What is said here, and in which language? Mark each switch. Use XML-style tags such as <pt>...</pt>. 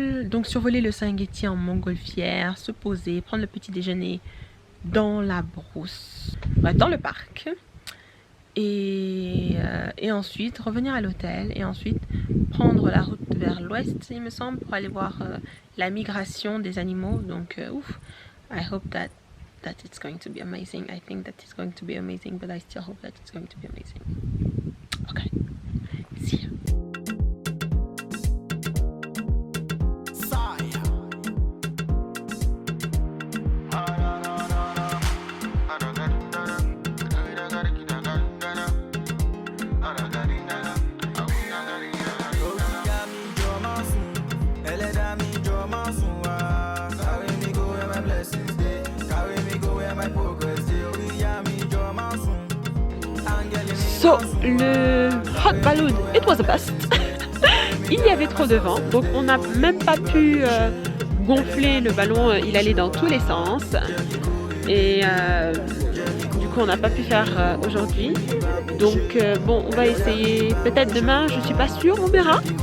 <fr>Donc survoler le Serengeti en montgolfière, se poser, prendre le petit déjeuner dans la brousse, bref, dans le parc, et ensuite revenir à l'hôtel et ensuite prendre la route vers l'ouest, il me semble, pour aller voir la migration des animaux. Donc ouf,</fr> <en>I hope that it's going to be amazing. I think that it's going to be amazing, but I still hope that it's going to be amazing. Okay, see you. So, le hot balloon, it was a bust.</en> <fr>Il y avait trop de vent, donc on n'a même pas pu gonfler le ballon, il allait dans tous les sens. Et du coup, on n'a pas pu faire aujourd'hui. Donc, bon, on va essayer peut-être demain, je suis pas sûre, on verra.</fr>